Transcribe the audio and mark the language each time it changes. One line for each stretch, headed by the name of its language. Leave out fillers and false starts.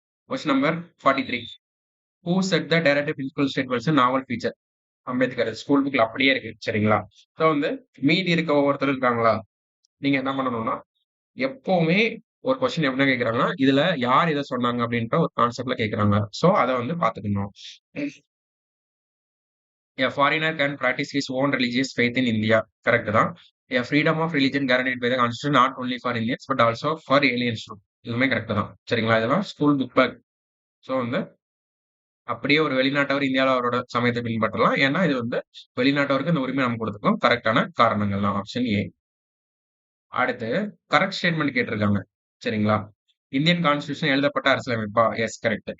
English: Question number 43. Who said the directive principle statements novel feature?
Tamil: Ambedkar school புக்ல அப்படியே இருக்கு. சரிங்களா? ஸோ வந்து மீதி இருக்க ஒவ்வொருத்தர் இருக்காங்களா? நீங்க என்ன பண்ணணும்னா, எப்பவுமே ஒரு கொஸ்டின் என்ன கேட்கறாங்கன்னா, இதுல யார் இத சொன்னாங்க அப்படின்ற ஒரு கான்செப்ட்ல கேட்கறாங்க. ஸோ அத வந்து பார்த்துக்கணும்.
English: A foreigner can practice his own religious faith in India.
Tamil: Correct தான்.
English: A freedom of religion guaranteed by the constitution not only for Indians but also for aliens too.
Tamil: இதுவுமே கரெக்ட் தான். சரிங்களா? இதெல்லாம் ஸ்கூல் புக்ல. So வந்து அப்படியே ஒரு வெளிநாட்டவர் இந்தியால அவரோட சமயத்தை பின்பற்றலாம். ஏன்னா இது வந்து வெளிநாட்டவருக்கு இந்த உரிமை நம்ம கொடுத்துருக்கோம். கரெக்ட்டான காரணங்கள் தான். Option A. அடுத்து கரெக்ட் ஸ்டேட்மெண்ட் கேட்டிருக்காங்க. சரிங்களா? இந்தியன் கான்ஸ்டிடியூஷன் எழுதப்பட்ட அரசியலமைப்பா? Yes correct.